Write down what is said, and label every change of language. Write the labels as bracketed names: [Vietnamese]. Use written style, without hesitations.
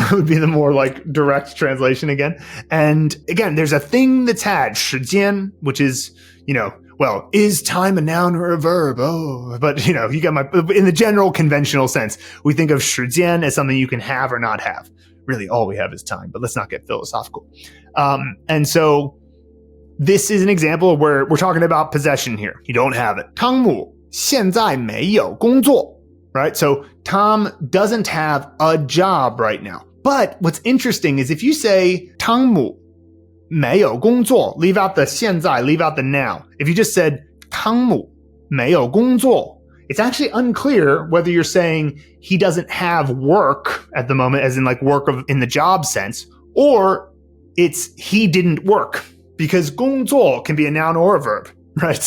[English] Would be the more like direct translation again. And again, there's a thing that's had, 时间, which is, well, is time a noun or a verb? Oh, but you got in the general conventional sense, we think of 时间as something you can have or not have, really all we have is time, but let's not get philosophical. And so this is an example where we're talking about possession here. You don't have it. [Chinese] 汤姆现在没有工作, [English] right? So Tom doesn't have a job right now. But what's interesting is if you say [Chinese] 汤姆没有工作, [English] leave out the 现在, leave out the now. If you just said [Chinese] 汤姆没有工作, [English] it's actually unclear whether you're saying he doesn't have work at the moment, as in like work in the job sense, or it's he didn't work, because 工作 can be a noun or a verb, right?